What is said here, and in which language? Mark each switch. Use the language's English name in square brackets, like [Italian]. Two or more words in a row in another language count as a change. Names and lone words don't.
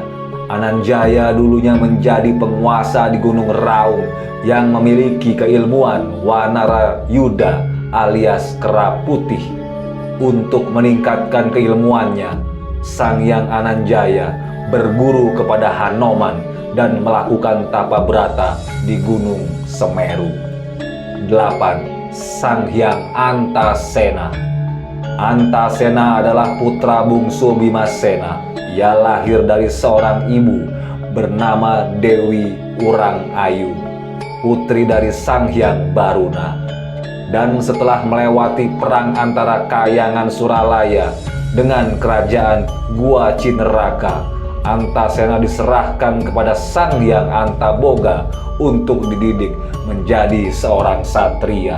[Indonesian] Ananjaya dulunya menjadi penguasa di Gunung Raung yang memiliki keilmuan Wanara Yuda alias kera putih. Untuk meningkatkan keilmuannya, Sanghyang Ananjaya berguru kepada Hanoman dan melakukan tapa brata di Gunung Semeru. 8. Sanghyang Antasena. Antasena adalah putra bungsu Bimasena. Ia lahir dari seorang ibu bernama Dewi Urang Ayu, putri dari Sanghyang Baruna. Dan setelah melewati perang antara Kayangan Suralaya dengan kerajaan Gua Cineraka, Antasena diserahkan kepada Sanghyang Antaboga untuk dididik menjadi seorang satria.